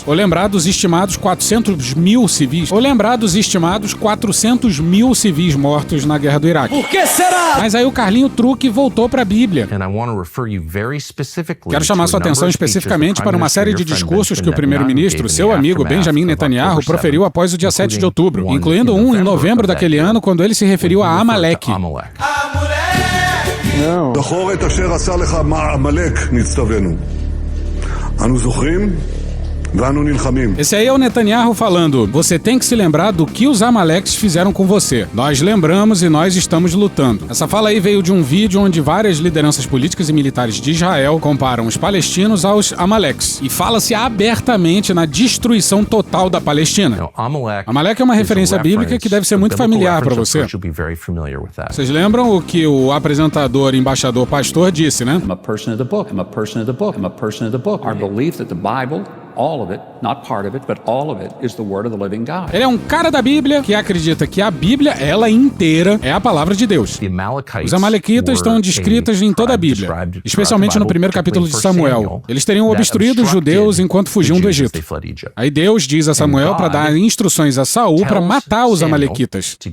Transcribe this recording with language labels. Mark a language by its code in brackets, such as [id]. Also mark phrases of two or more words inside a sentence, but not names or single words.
[pt] Ou lembrar dos estimados 400 mil civis. Ou lembrar dos estimados 400 mil civis mortos na guerra do Iraque. Por que será? Mas aí o Carlinho Truque voltou para a Bíblia. Quero chamar sua atenção especificamente para uma série de discursos que o primeiro-ministro, seu amigo Benjamin Netanyahu, proferiu após o dia 7 de outubro, incluindo um em novembro daquele ano, quando ele se referiu a Amalek. [he] זכור את אשר עשה לך עמלק נצטווינו. אנו זוכרים ואנו נלחמים. [pt] Esse aí é o Netanyahu falando: você tem que se lembrar do que os Amaleques fizeram com você. Nós lembramos e nós estamos lutando. Essa fala aí veio de um vídeo onde várias lideranças políticas e militares de Israel comparam os palestinos aos Amaleques. E fala-se abertamente na destruição total da Palestina. Amalek é uma referência bíblica que deve ser muito familiar para você. Vocês lembram o que o apresentador, embaixador, pastor disse, né? [en] I'm a person of the book. I'm a person of the book. I'm a person of the book. Our belief that the Bible, all of it, not part of it, but all of it, is the word of the living God. [pt] Ele é um cara da Bíblia que acredita que a Bíblia, ela inteira, é a palavra de Deus. Os Amalequitas estão descritas em toda a Bíblia, especialmente no primeiro capítulo de Samuel. Eles teriam obstruído os judeus enquanto fugiam do Egito. Aí Deus diz a Samuel para dar instruções a Saul para matar os Amalequitas.